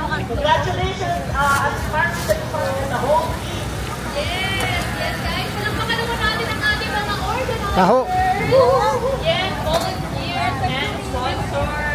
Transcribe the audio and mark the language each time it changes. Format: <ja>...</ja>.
<en>Congratulations, Sparks for the whole team. Yes, guys.</en> <tl>Palakpakan naman natin ang ating mga organizers. Taho.</tl> <en>Yes, volunteers and sponsors.</en>